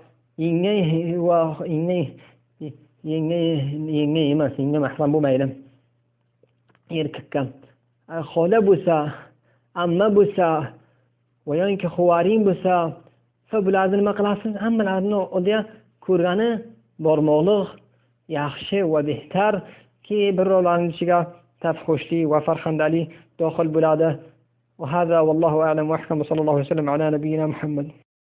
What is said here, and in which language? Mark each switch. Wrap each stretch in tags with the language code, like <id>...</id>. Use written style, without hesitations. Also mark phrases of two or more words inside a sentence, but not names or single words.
<uz>yengay emas yengga mahram bo'lmaydi erkakka xola bo'lsa amma bo'lsa va yoki xuvaring bo'lsa va bularni nima qilasiz hammalarini o'ziga ko'rgani bormoqlik yaxshi va behtar ki birovlarning ichiga tafxushli va farxandali dohil bo'ladi.</uz> <ar>وهذا والله أعلم وأحكم، وصلى الله وسلم على نبينا محمد.</ar>